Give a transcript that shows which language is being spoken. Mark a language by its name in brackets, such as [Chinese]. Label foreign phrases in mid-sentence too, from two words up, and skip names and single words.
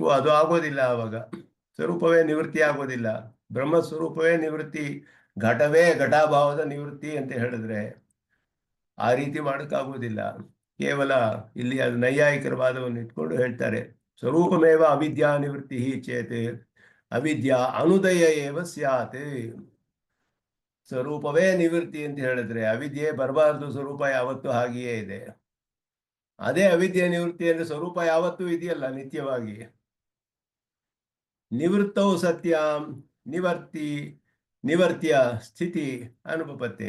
[Kannada] ಅದು ಆಗೋದಿಲ್ಲ. ಆವಾಗ ಸ್ವರೂಪವೇ ನಿವೃತ್ತಿ ಆಗೋದಿಲ್ಲ. ಬ್ರಹ್ಮಸ್ವರೂಪವೇ ನಿವೃತ್ತಿ, ಘಟವೇ ಘಟಾಭಾವದ ನಿವೃತ್ತಿ ಅಂತ ಹೇಳಿದ್ರೆ ಆ ರೀತಿ ಮಾಡೋಕ್ಕಾಗೋದಿಲ್ಲ. ಕೇವಲ ಇಲ್ಲಿ ಅದು ನೈಯಾಯಿಕರ ವಾದವನ್ನು ಇಟ್ಕೊಂಡು ಹೇಳ್ತಾರೆ. [Sanskrit] ಸ್ವರೂಪಮೇವ ಅವಿದ್ಯಾ ನಿವೃತ್ತಿ ಚೇತ್ ಅವಿದ್ಯಾ ಅನುದಯ ಏವ ಸ್ಯಾತ್. [Kannada] ಸ್ವರೂಪವೇ ನಿವೃತ್ತಿ ಅಂತ ಹೇಳಿದ್ರೆ ಅವಿದ್ಯೆ ಬರಬಾರ್ದು, ಸ್ವರೂಪ ಯಾವತ್ತೂ ಹಾಗೆಯೇ ಇದೆ. ಅದೇ ಅವಿದ್ಯೆ ನಿವೃತ್ತಿ ಅಂದ್ರೆ ಸ್ವರೂಪ ಯಾವತ್ತೂ ಇದೆಯಲ್ಲ ನಿತ್ಯವಾಗಿ. [Sanskrit] ನಿವೃತ್ತೌ ಸತ್ಯಾಂ ನಿವರ್ತ್ಯ ಸ್ಥಿತಿ ಅನುಪಪತ್ತೇ.